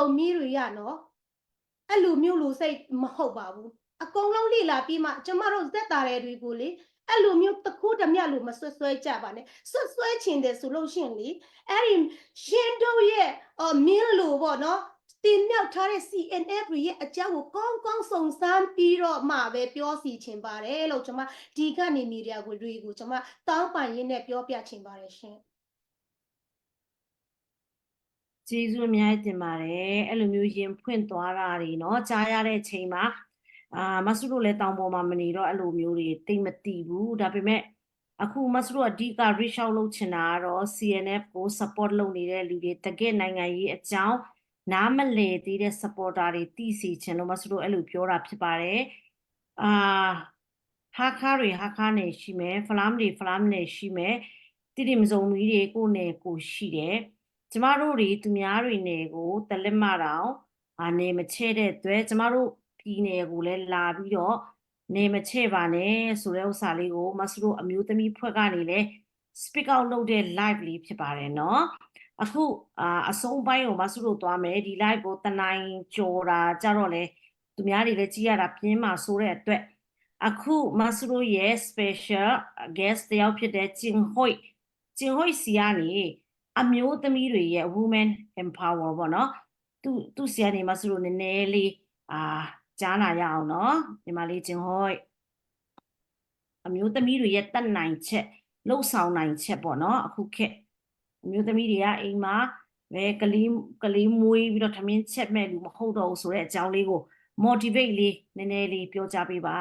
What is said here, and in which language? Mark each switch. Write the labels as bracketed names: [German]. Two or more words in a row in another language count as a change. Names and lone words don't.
[Burmese] မီးတွေရနော်အဲ့လိုမျိုးလူစိတ်မဟုတ်ပါဘူးအကုန်လုံးလိလာပြီးမှကျမတို့ဇက်တာတွေကိုလေအဲ့လိုမျိုးတခုတည်းမြလို့မဆွဲကြပါနဲ့ဆွဲချင်တယ်ဆိုလို့ရှိရင်လေအဲ့ဒီရှင်တို့ရဲ့မင်းလို့ပေါ့နော်တင်မြောက်ထားတဲ့ CNF ရဲ့အကြောင်းကိုကောင်းစုံစမ်းပြီးတော့မှပဲပြောစီချင်ပါတယ်လို့ကျွန်မဒီကနေမီဒီယာကိုကျွန်မတောင်းပန်ရင်းနဲ့ပြောပြချင်ပါတယ်ရှင် ကျေးဇူးအများကြီးတင်ပါတယ်အဲ့လိုမျိုးရင်ဖွင့်သွားတာတွေเนาะကြားရတဲ့အချိန်မှာမဆုတို့လည်းတောင်ပေါ်မှာမနေတော့အဲ့လိုမျိုးတွေတိတ်မသိဘူးဒါပေမဲ့အခုမဆုတို့အဓိက [English] reach out [Burmese] လုပ်ချင်တာကတော့ CNF ကို support လုပ်နေတဲ့လူတွေတကယ်နိုင်ငံရေးအကြောင်းနားမလည်သေးတဲ့ supporter တွေသိစီချင်လို့မဆုတို့အဲ့လိုပြောတာဖြစ်ပါတယ် ဟာခါနေရှိမယ်ဖလမ်နေရှိမယ်တိမစုံမီတွေကိုနယ်ကိုရှိတယ်ကျမတို့တွေသူများတွေနယ်ကိုတလက်မတောင်နေမချဲ့တဲ့အတွက်ကျမတို့ပြည်နယ်ကိုလည်းလာပြီးတော့နေမ ချဲ့ပါနဲ့ဆိုတဲ့ဥစ္စာလေးကိုမဆုတို့အမျိုးသမီးဖွဲ့ကနေလည်း [English] speak out [Burmese] လုပ်တဲ့ live လေးဖြစ်ပါတယ်เนาะအခုအဆုံးပိုင်းကိုမဆုတို့သွားမယ်ဒီ live ကိုတနိုင်ကြော်တာကြတော့လေသူများတွေလည်းကြည့်ရတာပြင်းမှာဆိုတဲ့အတွက်အခုမဆုတို့ရဲ့ [English] special guest [Burmese] တ ယောက်ဖြစ်တဲ့ဂျင်ဟွိုစီကနေအမျိုးသမီးတွေရဲ့ [English] women empower [Burmese] ပေါ့နော်သူစီကနေမဆုတို့နည်းနည်းလေးကြားနာရအောင်เนาะဒီမှာလေးဂျင်ဟွိုအမျိုးသမီးတွေရဲ့တက်နိုင်ချက်လှုပ်ဆောင်နိုင်ချက်ပေါ့နော်အခုခေတ်အမျိုးသမီးတွေကအိမ်မှာပဲကလေးမွေးပြီးတော့ထမင်းချက်မဲ့လူမဟုတ်တော့ဘူးဆိုတဲ့အကြောင်းလေးကို motivate လေးနည်းနည်းလေးပြောကြပေးပါ